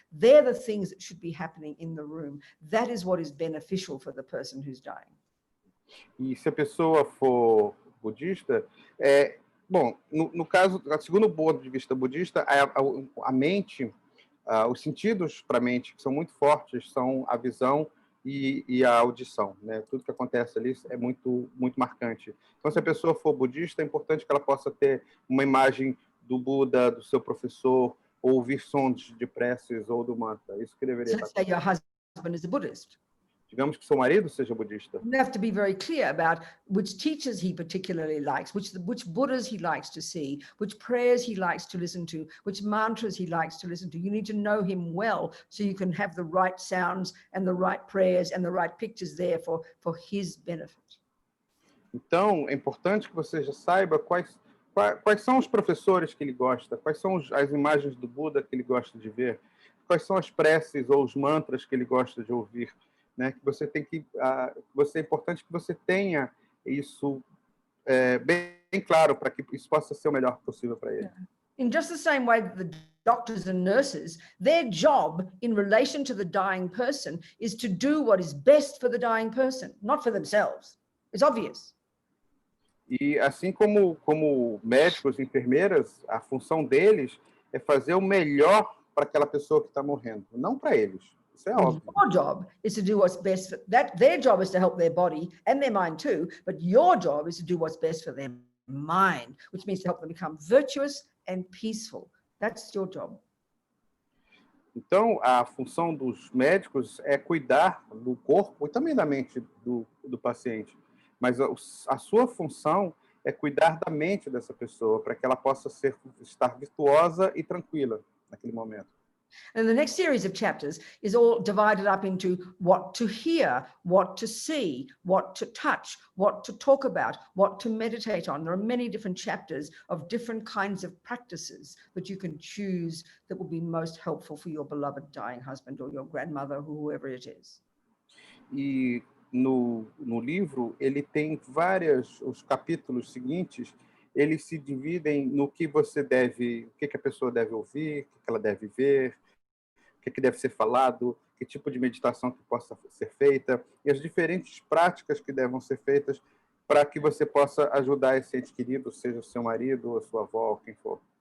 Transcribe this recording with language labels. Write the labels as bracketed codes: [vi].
[en] They're the things that should be happening in the room. That is what is beneficial for the person who's dying. [pt] E se a pessoa for budista, bom, no caso, segundo o ponto de vista budista, a mente, os sentidos para a mente, que são muito fortes, são a visão e a audição, né? Tudo que acontece ali é muito, muito marcante. Então, se a pessoa for budista, é importante que ela possa ter uma imagem do Buda, do seu professor, ou ouvir sons de preces ou do mantra. Isso que deveria estar. [en] Let's say your husband is a Buddhist. [pt] Digamos que seu marido seja budista. [en] You have to be very clear about which teachers he particularly likes, which Buddhas he likes to see, which prayers he likes to listen to, which mantras he likes to listen to. You need to know him well so you can have the right sounds and the right prayers and the right pictures there for his benefit. [pt] Então, é importante que você já saiba quais são os professores que ele gosta, quais são as imagens do Buda que ele gosta de ver, quais são as preces ou os mantras que ele gosta de ouvir, né? Que você tem que, é importante que você tenha isso bem claro para que isso possa ser o melhor possível para ele. [en] In just the same way that the doctors and nurses, their job in relation to the dying person is to do what is best for the dying person, not for themselves. It's obvious. [pt] E assim como médicos e enfermeiras, a função deles é fazer o melhor para aquela pessoa que está morrendo, não para eles. Isso é óbvio. [en] Your job is to do what's best for that. Their job is to help their body and their mind too, but your job is to do what's best for their mind, which means to help them become virtuous and peaceful. That's your job. [pt] Então, a função dos médicos é cuidar do corpo e também da mente do paciente. Mas a sua função é cuidar da mente dessa pessoa, para que ela possa estar virtuosa e tranquila naquele momento. [en] And the next series of chapters is all divided up into what to hear, what to see, what to touch, what to talk about, what to meditate on. There are many different chapters of different kinds of practices that you can choose that will be most helpful for your beloved dying husband or your grandmother, or whoever it is. [pt] E no livro, ele tem os capítulos seguintes, eles se dividem no que você deve, o que a pessoa deve ouvir, o que ela deve ver, o que deve ser falado, que tipo de meditação que possa ser feita, e as diferentes práticas que devem ser feitas para que você possa ajudar esse ente querido, seja o seu marido, ou a sua avó, ou quem for.